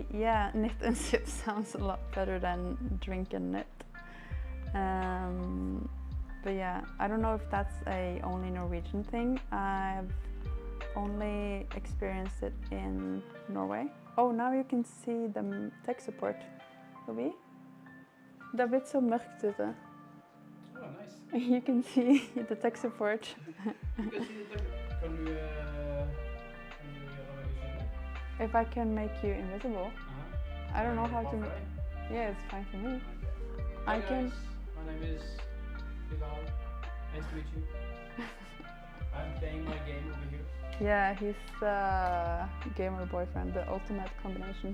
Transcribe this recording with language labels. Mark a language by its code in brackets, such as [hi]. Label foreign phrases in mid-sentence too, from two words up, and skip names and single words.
[en] Yeah, knit and sip sounds a lot better than drink and knit. But yeah, I don't know if that's a only Norwegian thing. I've only experienced it in Norway. Oh, now you can see the tech support. Louis? [no] Det har blitt så mørkt ute. [en] Oh, nice. You can see the tech support. You can see the tech. [no] Kan du gjøre meg usynlig? [en] If I can make you invisible. I don't know how to make. Yeah, it's fine for me. Okay. I Hi can. guys, my name is Bilal. Nice to meet you. I'm playing my game over here. Yeah, he's the gamer boyfriend, the ultimate combination.